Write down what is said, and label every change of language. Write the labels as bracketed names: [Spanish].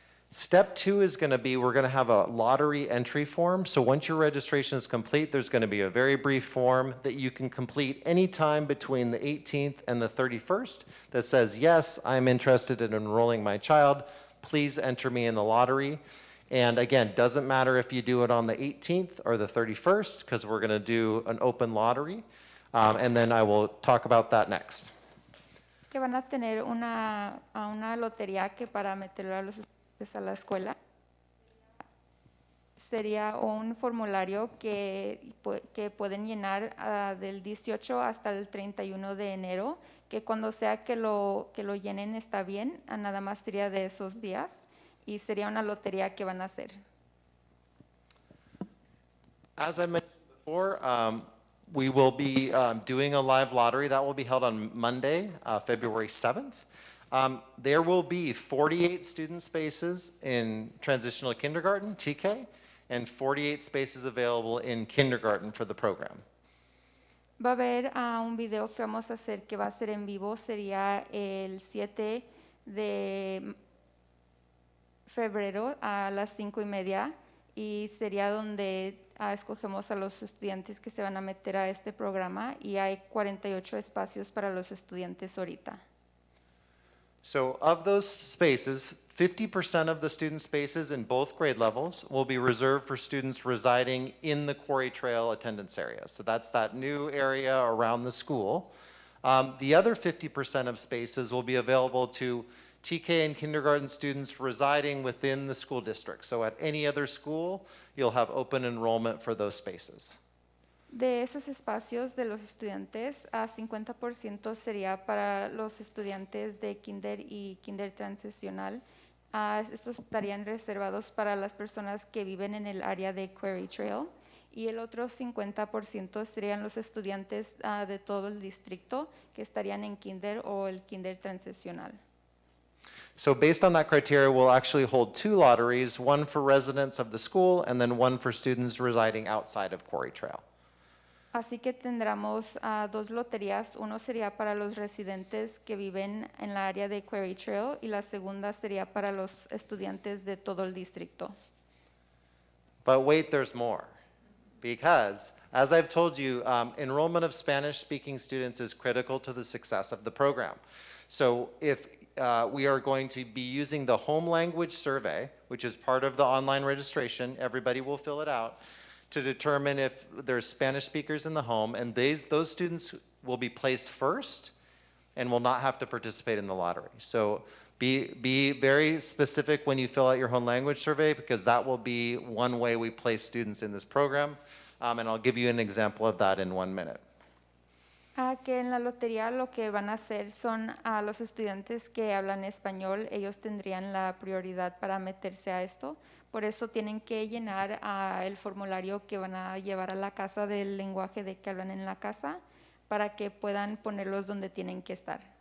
[English] Step two is going to be, we're going to have a lottery entry form. So once your registration is complete, there's going to be a very brief form that you can complete anytime between the 18th and the 31st that says, yes, I'm interested in enrolling my child. Please enter me in the lottery. And again, doesn't matter if you do it on the 18th or the 31st, because we're going to do an open lottery. And then I will talk about that next. [Spanish] Que van a tener una lotería que para meterlo a los estudiantes a la escuela. Sería un formulario que pueden llenar del 18 hasta el 31 de enero, que cuando sea que lo llenen está bien, nada más sería de esos días y sería una lotería que van a hacer. [English] As I mentioned before, we will be doing a live lottery that will be held on Monday, February 7th. There will be 48 student spaces in transitional kindergarten, TK, and 48 spaces available in kindergarten for the program. [Spanish] Va a haber un video que vamos a hacer que va a ser en vivo, sería el 7 de febrero a las 5:30 y sería donde escogemos a los estudiantes que se van a meter a este programa y hay 48 espacios para los estudiantes ahorita. [English] So of those spaces, 50% of the student spaces in both grade levels will be reserved for students residing in the Quarry Trail attendance area. So that's that new area around the school. The other 50% of spaces will be available to TK and kindergarten students residing within the school district. So at any other school, you'll have open enrollment for those spaces. [Spanish] De esos espacios de los estudiantes, 50% sería para los estudiantes de kinder y kinder transicional. Estos estarían reservados para las personas que viven en el área de Quarry Trail. Y el otro 50% serían los estudiantes de todo el distrito que estarían en kinder o el kinder transicional. [English] So based on that criteria, we'll actually hold two lotteries, one for residents of the school and then one for students residing outside of Quarry Trail. [Spanish] Así que tendremos dos loterías. Uno sería para los residentes que viven en la área de Quarry Trail y la segunda sería para los estudiantes de todo el distrito. [English] But wait, there's more. Because, as I've told you, enrollment of Spanish-speaking students is critical to the success of the program. So if we are going to be using the home language survey, which is part of the online registration, everybody will fill it out, to determine if there's Spanish speakers in the home, and those students will be placed first and will not have to participate in the lottery. So be very specific when you fill out your home language survey, because that will be one way we place students in this program, and I'll give you an example of that in 1 minute. [Spanish] Que en la lotería lo que van a hacer son a los estudiantes que hablan español, ellos tendrían la prioridad para meterse a esto. Por eso tienen que llenar el formulario que van a llevar a la casa del lenguaje de que hablan en la casa para que puedan ponerlos donde tienen que estar.